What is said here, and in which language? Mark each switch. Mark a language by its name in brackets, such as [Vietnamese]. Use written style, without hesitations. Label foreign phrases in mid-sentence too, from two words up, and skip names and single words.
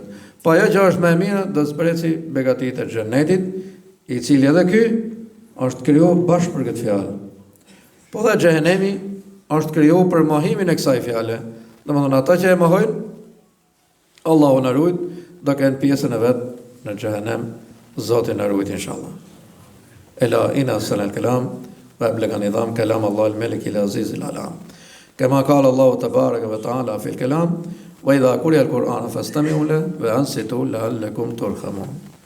[Albanian] Pa ajo që është më e mirë, do zbresi begatit e xhenetit, i cili edhe ky është krijuar bashkë për këtë fjalë. Po dhe xhenemi është krijuar për mohimin e kësaj fjale. Domethënë ata që e mohojnë, Allahu na ruaj, do kenë pjesën e vet në xhenem, Zoti na ruaj inshallah. [Arabic] ألا إن أحسن الكلام وأبلغ النظام كلام الله الملك العزيز العلام. كما قال الله تبارك وتعالى في الكلام وإذا قرئ القرآن فاستمعوا له وأنصتوا لعلكم ترحمون.